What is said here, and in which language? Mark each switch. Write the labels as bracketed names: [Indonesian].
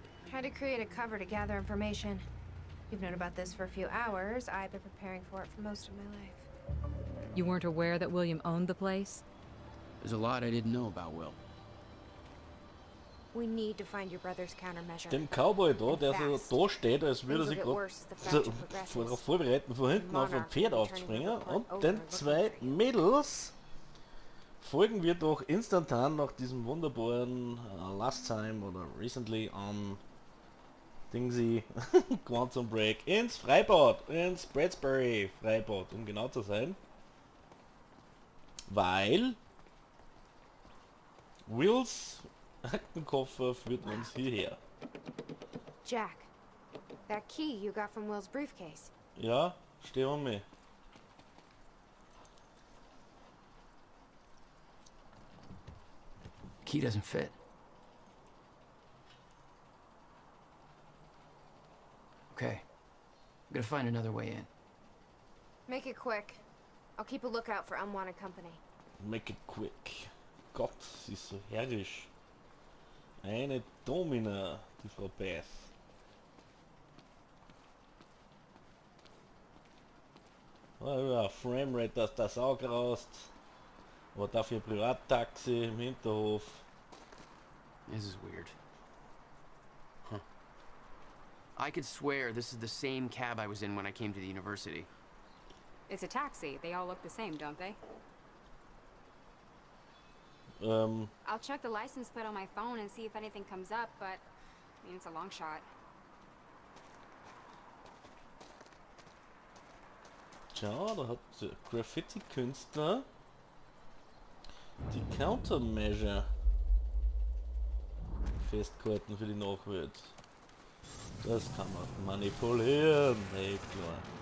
[English] Tried to create a cover to gather information. You've known about this for a few hours. I've been preparing for it for most of my life. You weren't aware that William owned the place? There's a lot I didn't know about Will. We need to find your brother's countermeasure. [German] Dem Cowboy da, der so da steht, als würde er sich gerade darauf vorbereiten, von hinten auf ein Pferd aufzuspringen. Und den zwei Mädels folgen wir doch instantan nach diesem wunderbaren [English] Last Time [German] oder [English] Recently on [German] Dingsy Quantum Break ins Freibad, ins Bradbury Freibad, um genau zu sein. Weil Wills Aktenkoffer führt uns hierher. [English] Jack, that key you got from Will's briefcase. [German] Ja, steh um mich. [English] Key doesn't fit. Okay. I'm gonna find another way in. Make it quick. I'll keep a lookout for unwanted company. Make it quick. [German] Gott, sie ist so herrisch. Eine Domina, die Frau Beth. Oh ja, Framerate, dass das auch raus. Aber dafür Privattaxi im Hinterhof. [English] This is weird. Huh. I could swear this is the same cab I was in when I came to the university. It's a taxi. They all look the same, don't they? I'll check the license plate on my phone and see if anything comes up, but I mean, it's a long shot. [German] Tja, da hat der Graffiti-Künstler die Countermeasure festgehalten für die Nachwelt. Das kann man manipulieren, hey klar.